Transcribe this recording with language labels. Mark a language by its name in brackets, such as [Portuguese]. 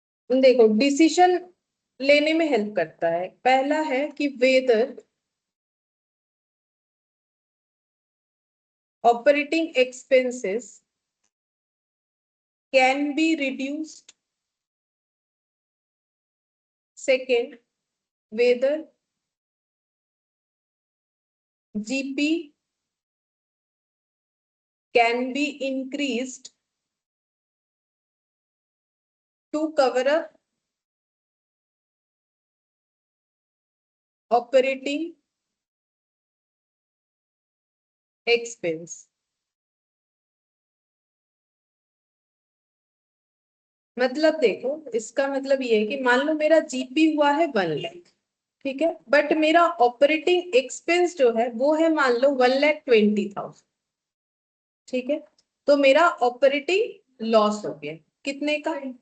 [Hindi] देखो डिसीजन लेने में हेल्प करता है, पहला है कि [English] Whether operating expenses can be reduced. Second, whether GP can be increased to cover up operating expense। [Hindi] मतलब देखो इसका मतलब ये है कि मान लो मेरा जीपी हुआ है 1 लाख, ठीक है, बट मेरा ऑपरेटिंग एक्सपेंस जो है वो है मान लो 1,20,000, ठीक है, तो मेरा ऑपरेटिंग लॉस हो गया कितने का?